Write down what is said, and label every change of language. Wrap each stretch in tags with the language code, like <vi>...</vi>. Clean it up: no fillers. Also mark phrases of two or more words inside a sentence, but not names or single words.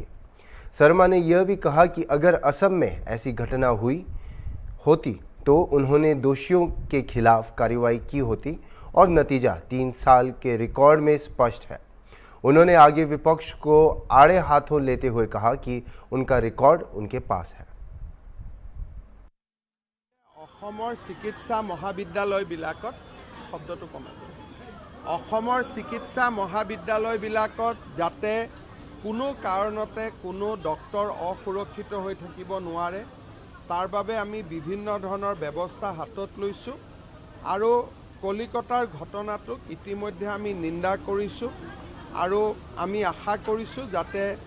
<hi>शर्मा ने यह भी कहा कि अगर असम में ऐसी घटना होती तो उन्होंने दोषियों के खिलाफ कार्रवाई की होती और नतीजा 3 साल के रिकॉर्ड में स्पष्ट है। उन्होंने आगे विपक्ष को आड़े हाथों लेते हुए कहा कि उनका रिकॉर्ड उनके पास है।</hi> <as>অসমৰ চিকিৎসা মহাবিদ্যালয়বিলাকত শব্দটো কমাব। অসমৰ চিকিৎসা মহাবিদ্যালয়বিলাকত যাতে কোনো কাৰণতে কোনো ডক্টৰ অসুৰক্ষিত হৈ থাকিব নোৱাৰে তাৰ বাবে আমি বিভিন্ন ধৰণৰ ব্যৱস্থা হাতত লৈছোঁ আৰু কলিকতাৰ ঘটনাটোক ইতিমধ্যে আমি নিন্দা কৰিছোঁ আৰু আমি আশা কৰিছোঁ যাতে</as>